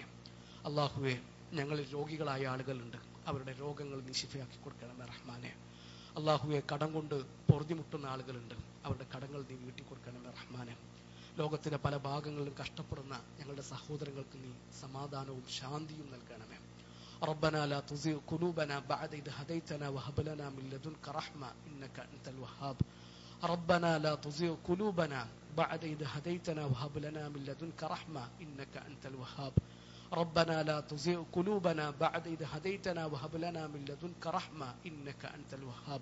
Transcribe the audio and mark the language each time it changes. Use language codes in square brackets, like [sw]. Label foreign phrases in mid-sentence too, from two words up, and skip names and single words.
[ml] അള്ളാഹുവെ, ഞങ്ങളിൽ രോഗികളായ ആളുകളുണ്ട്, അവരുടെ രോഗങ്ങൾ നീ ശിഫയാക്കി കൊടുക്കണമേ റഹ്മാനെ. അള്ളാഹുവെ, കടം കൊണ്ട് പൊറുതിമുട്ടുന്ന ആളുകളുണ്ട്, അവരുടെ കടങ്ങൾ നീ വീട്ടി കൊടുക്കണമേ റഹ്മാനെ. ലോകത്തിന്റെ പല ഭാഗങ്ങളിലും കഷ്ടപ്പെടുന്ന ഞങ്ങളുടെ സഹോദരങ്ങൾക്ക് നീ സമാധാനവും ശാന്തിയും നൽകണമേ. [ar] ربنا لا تزغ قلوبنا بعد إذ هديتنا وهب لنا من لدنك رحمة إنك أنت الوهاب. ربنا لا تزغ قلوبنا بعد إذ هديتنا وهب لنا من لدنك رحمة إنك أنت الوهاب. ربنا لا تزغ قلوبنا بعد إذ هديتنا وهب لنا من لدنك رحمة إنك أنت الوهاب.